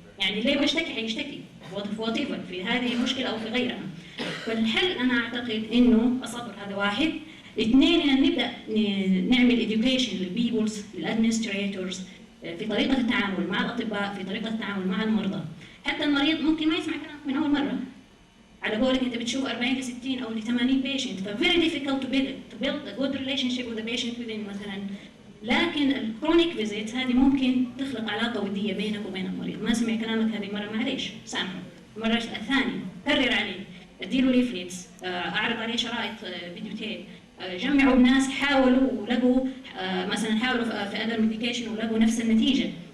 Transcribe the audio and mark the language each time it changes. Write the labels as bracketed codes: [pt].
[ar] يعني اللي بيشتكي حيشتكي في هذه المشكله او في غيرها. فالحل انا اعتقد انه الصبر، هذا واحد. اثنين، ان نبدا نعمل education للبيبلز للادمنستريتورز في طريقه التعامل مع الاطباء، في طريقه التعامل مع المرضى. حتى المريض ممكن ما يسمع كلامك من اول مره. على قولك انت بتشوف 40 ل 60 او ل 80 [en] patient، ف very difficult to build a good relationship with the patient within مثلا. [ar] لكن الكرونيك فيزيت هذه ممكن تخلق علاقه وديه بينك وبين المريض. ما سمع كلامك هذه المره، معليش سامحه. المره الثانيه كرر عليه، اديله ليفليتس، اعرض عليه شرائط فيديوتيب، جمعوا الناس حاولوا ولقوا مثلا حاولوا في اذر ميديكيشن ولقوا نفس النتيجه.